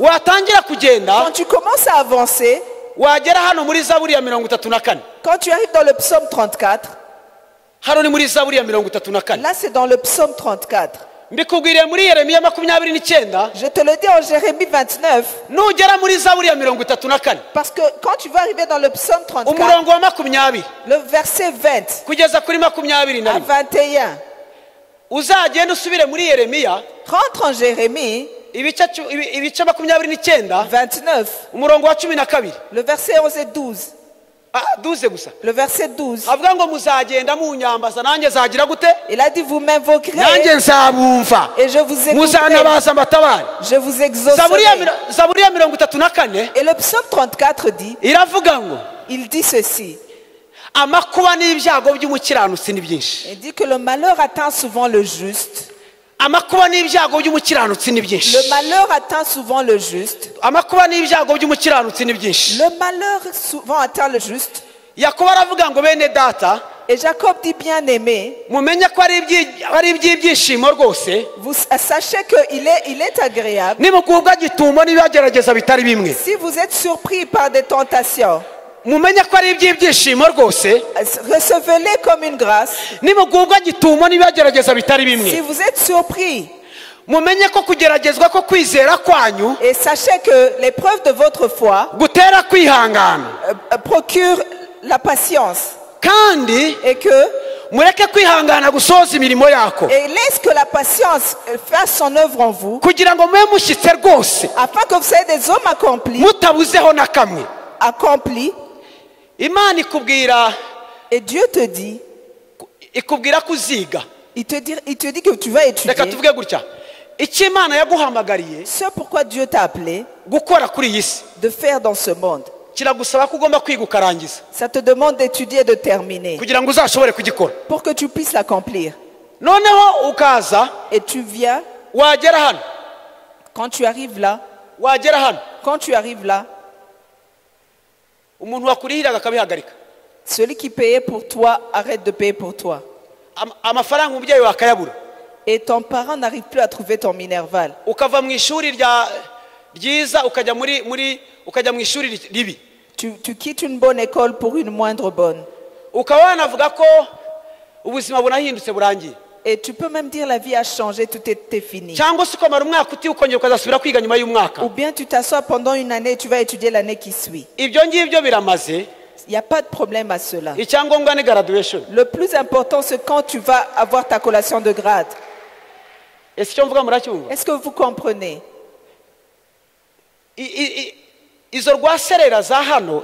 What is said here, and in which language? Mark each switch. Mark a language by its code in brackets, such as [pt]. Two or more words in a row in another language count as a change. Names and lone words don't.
[rw] Watangira kugenda [fr] Quand tu commences à avancer, [rw] wagera hano muri Zaburi ya 34, [fr] quand tu arrives dans le psaume 34, [rw] hano ni muri Zaburi ya 34, [fr] là c'est dans le psaume 34. [rw] mbikubwiriye muri Yeremiya 29, [fr] Je te le dis en Jérémie 29, [rw] nugera muri Zaburi ya 34 [fr] parce que quand tu vas arriver dans le psaume 34, [rw] umurongo wa 20 [fr] le verset 20 [rw] kugeza kuri 21, [fr] à 21, [rw] uzagenda usubire muri Yeremiya [fr] rentre en Jérémie [rw] ibice 29 [fr] 29, [rw] umurongo wa 12, [fr] le verset 11 et 12. [rw] 12 gusa, [fr] Le verset 12, [rw] avuga ngo muzagenda munyambaza nanjye zagira gute, [fr] il a dit vous m'invoquerez [rw] nanjye nzabumva, [fr] et je vous écouterai, [rw] muzanabaza amatabari. [fr] je vous [rw] Zaburi [fr] exaucerai. [rw] ya 34 [fr] Et le psaume 34 dit, [rw] iravuga ngo [fr] il dit ceci, [rw] amakuba n'ibyago by'umukiranutsi ni byinshi. [fr] il dit que le malheur atteint souvent le juste. [rw] Amakuba n'ibyago by'umukiranutsi ni byinshi. [fr] Le malheur atteint souvent le juste. [rw] Amakuba n'ibyago by'umukiranutsi ni byinshi. [fr] Le malheur souvent atteint le juste. [rw] Yakobo aravuga ngo bene data, [fr] Et Jacob dit, bien aimé, [rw] mumenye ko ari iby'ibyishimo rwose, [fr] vous sachez qu'il est agréable. [rw] nimugubwa gitumo n'ibibagerageza bitari bimwe, [fr] Si vous êtes surpris par des tentations, [rw] mumenye ko ari iby'ibyishimo rwose, [fr] recevez-les comme une grâce. [rw] nimugubwa gitumo n'ibibagerageza bitari [fr] Si [rw] bimwe, [fr] vous êtes surpris, [rw] mumenye ko kugeragezwa ko kwizera kwanyu [fr] et sachez que l'épreuve de votre foi [rw] gutera kwihangana, [fr] procure la patience. [rw] kandi [fr] Et que [rw] mureke kwihangana gusohoza imirimo yako, [fr] et laisse que la patience fasse son œuvre en vous, [rw] kugira ngo mube mushyitse rwose [fr] afin que vous soyez des hommes accomplis, [rw] mutabuzeho na kamwe. [fr] accomplis. [rw] Imana ikubwira [fr] Et Dieu te dit, [rw] kuziga. [fr] il te dit que tu vas étudier. [rw] Reka tuvuge gutya, icyo Imana yaguhamagariye [fr] Ce pourquoi Dieu t'a appelé [rw] gukora kuri iyi si [fr] de faire dans ce monde. [rw] kiragusaba ko ugomba kwiga ukarangiza [fr] Ça te demande d'étudier et de terminer [rw] kugira ngo uzashobore kugikora. [fr] pour que tu puisses l'accomplir. [rw] Noneho ukaza [fr] Et tu viens, [rw] wagera hano [fr] quand tu arrives là, [rw] umuntu wakurihiraga akabihagarika, [fr] celui qui payait pour toi arrête de payer pour toi. [rw] amafaranga umubyeyi wakayabura, [fr] Et ton parent n'arrive plus à trouver ton minerval. [rw] ukava mu ishuri ryiza ukajya mu ishuri ribi, [fr] Tu quittes une bonne école pour une moindre bonne. [rw] ukaba wanavuga ko ubuzima bunahindutse burangiye, [fr] Et tu peux même dire la vie a changé, tout est fini. [rw] cyangwa se ukamara umwaka ukongera ukazasubira kwiga nyuma y'umwaka. [fr] Ou bien tu t'assois pendant une année et tu vas étudier l'année qui suit. [rw] Ibyo ngibyo biramaze, [fr] Il n'y a pas de problème à cela. [rw] icyangombwa ni graduation. [fr] Le plus important, c'est quand tu vas avoir ta collation de grade. [rw] Ese icyo mvuga muracyumva? [fr] Est-ce que vous comprenez? [rw] Izo rwaserera za hano